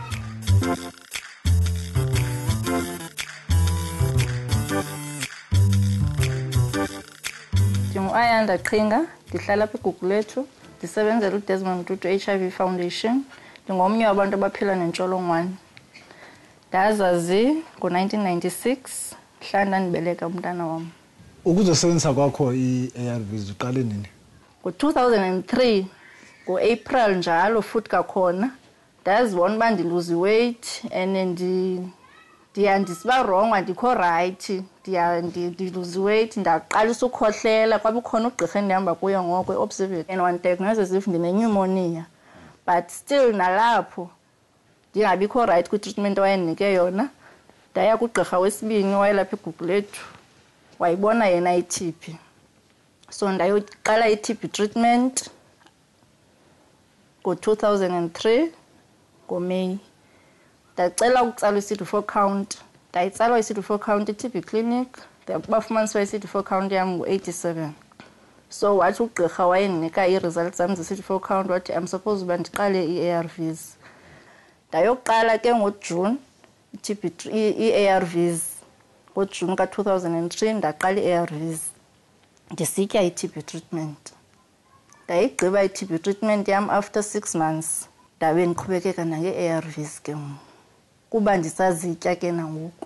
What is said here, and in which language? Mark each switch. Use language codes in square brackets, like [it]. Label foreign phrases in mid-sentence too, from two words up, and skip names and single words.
[xh] Ayanda Qhinga, ndihlala apha igugu lethu, ndisebenzela uDesmond Tutu HIV Foundation, ndingomnye wabantu abaphila nentsholongwane. Ndazazi ngo-1996, mhla ndandibeleka umntana wam. Ukuzosebenzisa kwakho i-ARVs uqale nini? Ngo-2003, ngo-April njalo futhi kakhona, ndazibona uba ndiluzi [en] weight and [xh] ndisiba wrong, andikho right, ndiluzi weight, ndaqalisa ukhohlela, kwabe khona ugqirha endihamba kuyo ngoko e-observatory and wandidiagnose if ndine-pneumonia. But still nalapho ndingabikho right kwi-treatment owayendinike yona, ndaya kugqirha wesibini wayelapha igugu lethu, wayibona yena i-TB. So ndayoqala i- [en] TB treatment [xh] ngo-2003 ngoMeyi. Ndacela ukutsala i- [en] CD4 count, [xh] ndayitsala i- [en] CD4 count [xh] i-TB clinic, bafumaniswa i- [en] CD4 count [xh] yam ngo-87. So wathi ugqirha wayendinika ii-results zam ze- [en] CD4 count, [xh] wathi [en] I'm supposed [xh] uba ndiqale i-ARVs. Ndayoqala ke ngoJune i-ARVs, ngoJune ka-2003 ndaqala i-ARVs, ndisitya i-TB treatment. Ndayigqiba i- [en] TB treatment [xh] yam [en] after 6 months, [xh] ndabe ndiqhubekeka nange-ARVs ke ngoku, kuba ndisazitya ke nangoku.